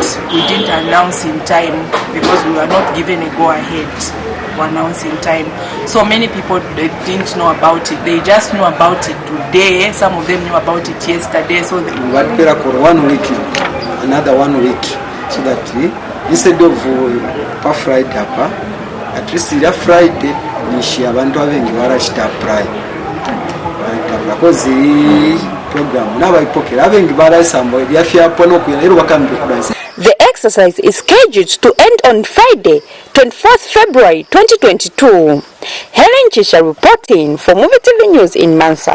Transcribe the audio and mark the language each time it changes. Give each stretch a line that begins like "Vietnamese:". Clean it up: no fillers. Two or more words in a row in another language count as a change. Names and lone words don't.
English: We didn't announce in time because we were not given a go-ahead to announce in time. So many people, they didn't know about it. They just knew about it today. Some of them knew about it yesterday. So they got for 1 week, another 1 week, so that instead of Friday, at least the Friday,
Bemba: nishi abantu abengi barashita apply.
English: Because program the exercise is scheduled to end on Friday, 24th February 2022. Helen Chisha reporting for Muvi TV News in Mansa.